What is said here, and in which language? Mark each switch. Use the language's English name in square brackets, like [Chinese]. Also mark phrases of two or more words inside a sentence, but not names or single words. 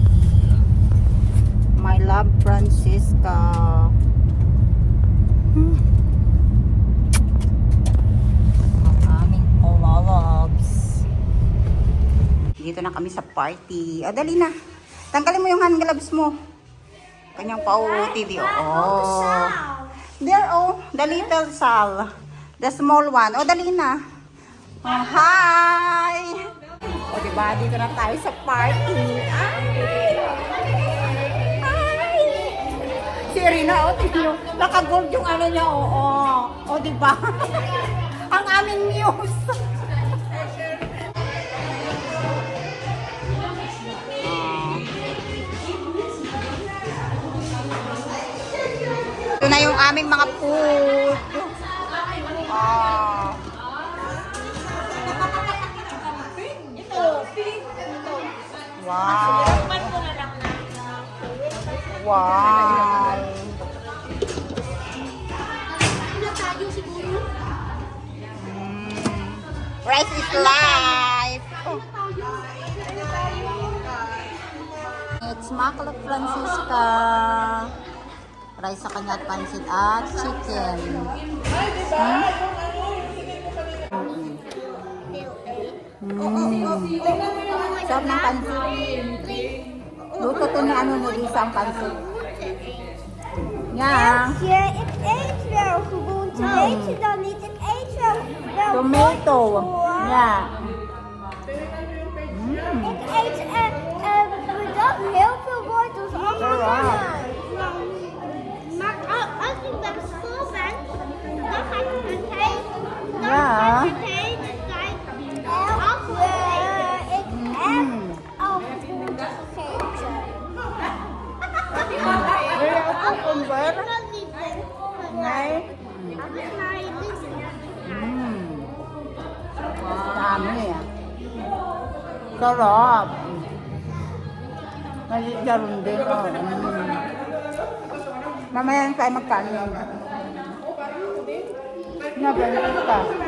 [English] My love Francisca. [Filipino] Ang aming loves. Dito na kami sa party. Dali na. Tanggalin mo yung [English] hand gloves [Filipino] mo. Kanyang pa-TV. Oh. [English] There, the little Sal. The small one. [Filipino] Dali na. Hi! Diba? Dito na tayo sa party. Hi! Si Rina, tingnan. Naka-gold yung niya, diba? Ang aming news. Ito na yung aming mga food. Wow. Wow. [English] Rice is life. It's Maklop Francisca. [Filipino] Rice sa kanya at pansit at chicken. Sarap ng pansit. Luto to ni ni Lisa ang pansit. [Dutch] Ja. Je, ik eet wel groente. Eet je dan niet? Ik eet wel Tomato. Ja. Ik eet bedacht heel veel wortels. Allemaal. Maar als ik bij school ben, dan ga ik het hele Ja. tijd ik eet al groente gegeten. Wil je ook een komber? Ik kan niet drinken. Nee. Maar je doet het. [Filipino] Dami ah. Sarap. Nagigkaroon din. Mamaya tayo magkanin. Nabalit ka.